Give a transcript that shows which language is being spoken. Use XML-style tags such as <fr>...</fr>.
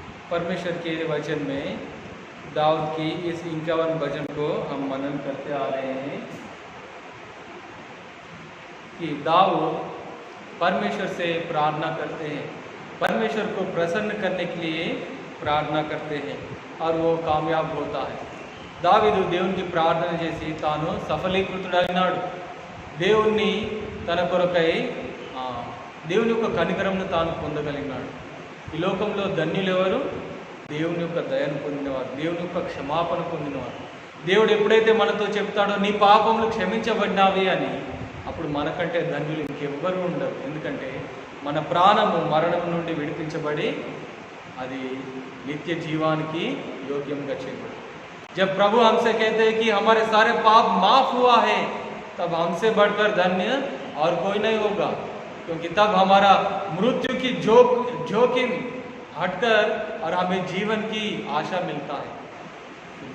<hi>परमेश्वर के वचन में दाऊद की इस 51 भजन को हम मनन करते आ रहे हैं कि दाऊद परमेश्वर से प्रार्थना करते हैं, परमेश्वर को प्रसन्न करने के लिए प्रार्थना करते हैं और वो कामयाब होता है।</hi> <te>దావీదు దేవునికి ప్రార్థన చేసి తాను సఫలీకృతుడైనాడు। దేవుణ్ణి తన కొరకై దేవుని యొక్క కనికరంను తాను పొందగలిగినాడు। ఈ లోకంలో ధన్యులు ఎవరు? దేవుని యొక్క దయను పొందినవారు, దేవుని యొక్క క్షమాపణ పొందినవారు। దేవుడు ఎప్పుడైతే మనతో చెప్తాడో నీ పాపములు క్షమించబడినావి అని, అప్పుడు మనకంటే ధన్యులు ఇంకెవ్వరూ ఉండరు। ఎందుకంటే మన ప్రాణము మరణం నుండి విడిపించబడి అది నిత్య జీవానికి యోగ్యంగా చేయబడి।</te> <hi>जब प्रभु हमसे कहते हैं कि हमारे सारे पाप माफ हुआ है, तब हमसे बढ़कर धन्य और कोई नहीं होगा, क्योंकि तब हमारा मृत्यु की जोखिम हटकर और हमें जीवन की आशा मिलता है।</hi>